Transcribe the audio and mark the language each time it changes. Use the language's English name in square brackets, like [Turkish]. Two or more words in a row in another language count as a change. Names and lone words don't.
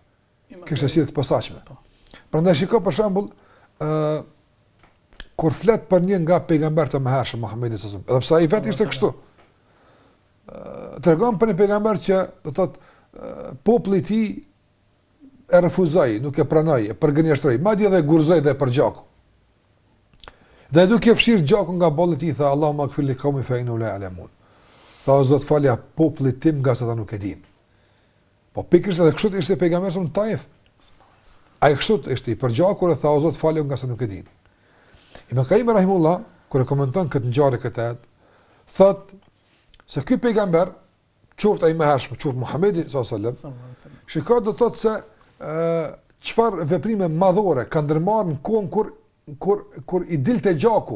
[Albanian] Kishte sjellje të posaçme. Prandaj shikoj për shembull kur flet për një nga pejgamberët e mëhershëm Muhamedit [Arabic] صلى الله عليه وسلم, [Albanian] edhe pse ai vetë ishte kështu. Tregon për një pejgamber që do thotë populli i tij e refuzoi, nuk e pranoi, e përgënjeshtroi, madje edhe gurzoi dhe për gjakun. Dhe duke fshir gjakun nga bolli i tij, tha [Arabic] اللهم اغفر لقومي فإنه لا يعلمون. [Albanian] Tha o Zot falja popullit tim nga sa ata nuk e dinë. Po pikërisht edhe kështu ishte pejgamberi në Taif. Ai kështu ishte i përgjakur dhe tha o Zot falja nga sa nuk e dinë. Ibn Qayyim rahimullah kur e komenton këtë ngjarje këtë, thot se ky pejgamber, qoftë ai më hershëm, qoftë Muhamedi [Arabic] صلى الله عليه وسلم, [Albanian] shikoj do të thotë se çfarë veprime madhore ka ndërmarrë në kohën kur i dilte gjaku.